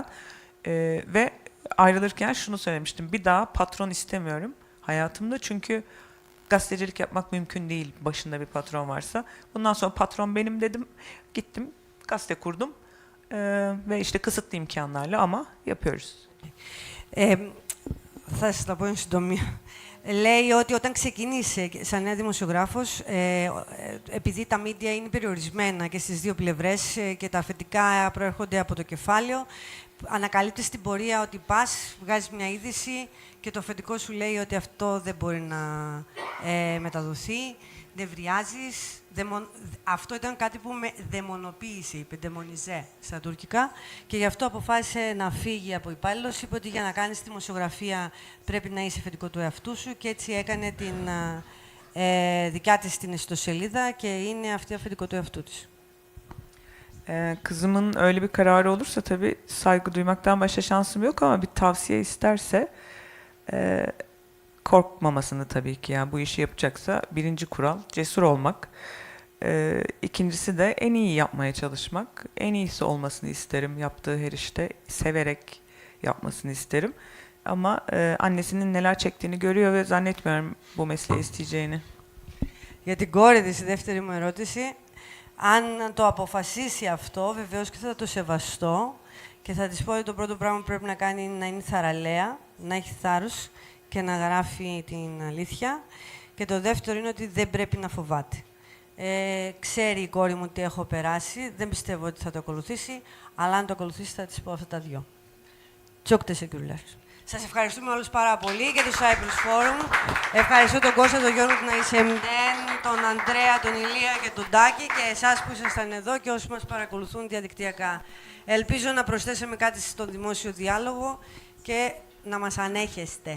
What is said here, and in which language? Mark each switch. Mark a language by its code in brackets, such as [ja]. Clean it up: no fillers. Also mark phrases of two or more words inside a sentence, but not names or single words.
[tr] Ve ayrılırken şunu söylemiştim: bir daha patron istemiyorum hayatımda, çünkü gazetecilik yapmak mümkün değil başında bir patron varsa. Bundan sonra patron benim dedim, gittim gazete kurdum ve işte kısıtlı imkanlarla ama yapıyoruz. [el] Θα σας τα πω εν συντομία. Λέει ότι όταν ξεκίνησε σαν νέα δημοσιογράφος, επειδή τα μίντια είναι περιορισμένα και στις δύο πλευρές και τα αφεντικά προέρχονται από το κεφάλαιο, ανακαλύπτεις στην πορεία ότι πας, βγάζεις μια είδηση και το αφεντικό σου λέει ότι αυτό δεν μπορεί να μεταδοθεί, νευριάζεις. Αυτό ήταν κάτι που με δαιμονοποίησε, είπε, δαιμονιζέ στα τουρκικά, και γι' αυτό αποφάσισε να φύγει από υπάλληλος. Είπε ότι για να κάνεις δημοσιογραφία πρέπει να είσαι αφεντικό του εαυτού σου, και έτσι έκανε την δικιά της την ιστοσελίδα και είναι αυτή αφεντικό του εαυτού της. [tr] Kızımın öyle bir kararı olursa tabii saygı duymaktan başka şansım yok, ama bir tavsiye isterse korkmamasını tabii ki. Yani bu işi yapacaksa birinci kural cesur olmak. İkincisi de en iyi yapmaya çalışmak. En iyisi olmasını isterim yaptığı her işte. Severek yapmasını isterim. Ama annesinin neler çektiğini görüyor ve zannetmiyorum bu mesleği isteyeceğini. [el] Για την κόρη της, η δεύτερη μου ερώτηση, αν το αποφασίσει αυτό, βεβαίως και θα το σεβαστώ και θα της πω ότι το πρώτο πράγμα που πρέπει να κάνει είναι να είναι θαραλέα, να έχει θάρρος και να γράφει την αλήθεια. Και το δεύτερο είναι ότι δεν πρέπει να φοβάται. Ξέρει η κόρη μου τι έχω περάσει, δεν πιστεύω ότι θα το ακολουθήσει, αλλά αν το ακολουθήσει θα της πω αυτά τα δυο. [tr] Çok teşekkürler. [el] Σας ευχαριστούμε όλους πάρα πολύ και το Cyprus Forum. Ευχαριστώ τον Κώστα, τον Γιώργο, την Αϊσεμντέν, τον Αντρέα, τον Ηλία και τον Τάκη, και εσάς που ήσασταν εδώ και όσοι μας παρακολουθούν διαδικτυακά. Ελπίζω να προσθέσαμε κάτι στον δημόσιο διάλογο και να μας ανέχεστε.